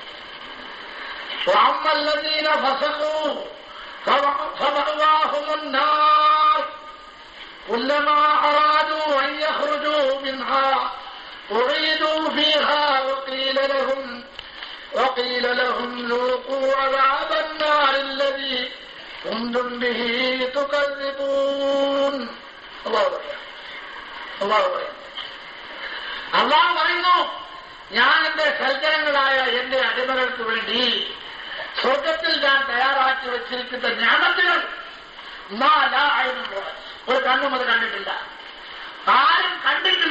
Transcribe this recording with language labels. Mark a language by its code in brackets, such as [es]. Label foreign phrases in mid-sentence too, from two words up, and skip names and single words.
[ar] وأما الذين فسقوا فمأواهم النار كلما أرادوا أن يخرجوا منها أعيدوا فيها وقيل لهم ذوقوا عذاب النار الذي كنتم به تكذبون. [ml] അല്ലാഹു പറയുന്നു, ഞാൻ എന്റെ സൽജനങ്ങളായ എന്റെ അടിമകൾക്ക് വേണ്ടി സ്വർഗത്തിൽ ഞാൻ തയ്യാറാക്കി വെച്ചിരിക്കുന്ന ജ്ഞാനത്തികൾ ഒരു കണ്ണും അത് കണ്ടിട്ടില്ല, ആരും കണ്ടിട്ടില്ല.